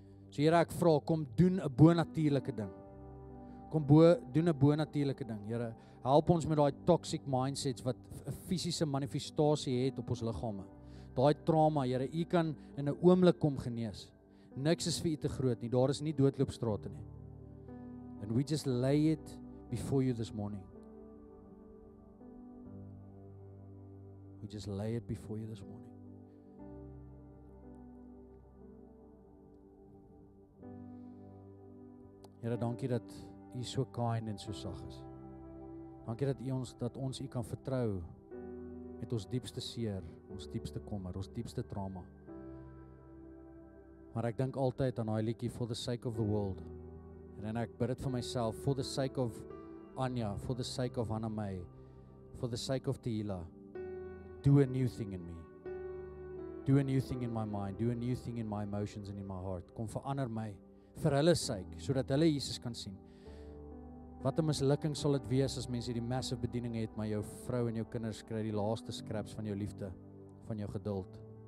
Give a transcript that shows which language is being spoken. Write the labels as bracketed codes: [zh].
[af] So Here, ek vra, kom doen 'n bonatuurlike ding. Kom doen 'n bonatuurlike ding. Here, help ons met daai toxic mindsets wat 'n fisiese manifestasie het op ons liggame. Daai trauma, Here, U kan in 'n oomblik kom genees. Niks is vir U te groot nie. Daar is nie doodloopstrate nie. [en] And we just lay it before You this morning. We just lay it before You this morning. [af] Here, dankie dat U so kind en so sag is. Dankie dat ons U kan vertrou met ons diepste seer, ons diepste kommer, ons diepste trauma. Maar ek dink altyd aan daai liedjie [en] For the Sake of the World. [af] En ek bid dit vir myself, [en] for the sake of Anya, for the sake of Hannah May, for the sake of Tehila, do a new thing in me. Do a new thing in my mind, do a new thing in my emotions and in my heart. [af] Kom verander my vir hulle sake, sodat hulle Jesus kan sien. Wat 'n mislukking sal dit wees as mense hierdie massive bediening het, maar jou vrou en jou kinders kry die laaste scraps van jou liefde, van jou geduld.